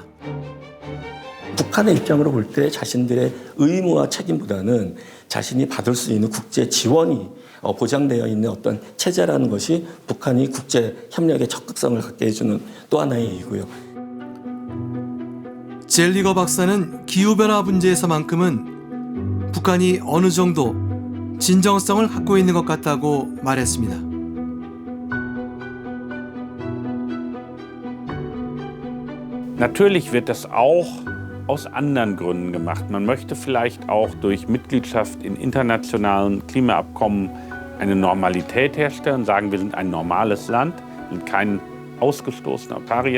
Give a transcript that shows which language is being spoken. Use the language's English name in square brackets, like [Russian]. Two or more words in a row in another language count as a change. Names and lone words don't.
[Korean] 북한의 입장으로 볼 때 자신들의 의무와 책임보다는 자신이 받을 수 있는 국제 지원이 보장되어 있는 어떤 체제라는 것이 북한이 국제 협력의 적극성을 갖게 해주는 또 하나의 이유고요. 젤리거 박사는 기후변화 문제에서만큼은 북한이 어느 정도 진정성을 갖고 있는 것 같다고 말했습니다. [German] Natürlich wird das auch aus anderen Gründen gemacht. Man möchte vielleicht auch durch Mitgliedschaft in internationalen Klimaabkommen eine Normalität herstellen, sagen, wir sind ein normales Land, sind kein ausgestoßener Paria.